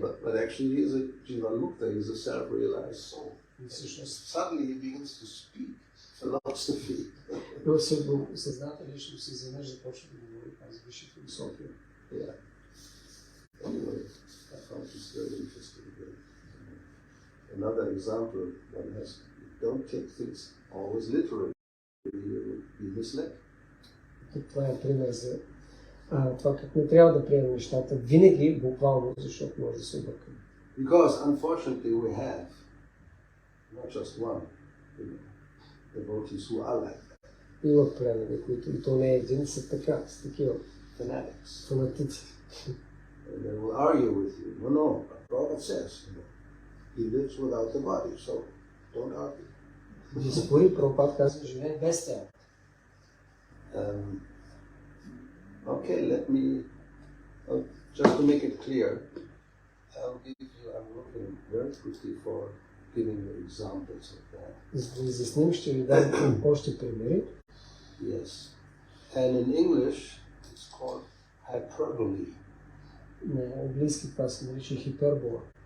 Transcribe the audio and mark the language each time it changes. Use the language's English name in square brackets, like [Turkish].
[English] But actually he is a Jivanmukta, he is a self-realized soul. Suddenly he begins to speak philosophy. [Bulgarian] Той съзнателен личност изведнъж започва да говори тази висша философия. [English] Yeah. Anyway, I found this very interesting. Another example, one has, don't take things always literally, you will be misled. [Bulgarian] Това е пример за това как не трябва да приемем нещата винаги буквално, защото може да се объркаме. [English] Because unfortunately we have not just one, devotees who are like that. [Bulgarian] Има племена, които и то не е един, са така, с такива [English] fanatics. [Bulgarian] Фанатици. [English] And they will argue with you. No, Prabhupada says, he lives without the body, so don't argue. [Bulgarian] И спори, Прабхупад казва, живее без тяло. [English] Okay, let me, just to make it clear, I'm looking very quickly for giving you examples of that. [Bulgarian] За да изясним, ще ви дам още примери. [English] Yes. And in English, it's called hyperbole. [Bulgarian] На английски това се нарича хипербола.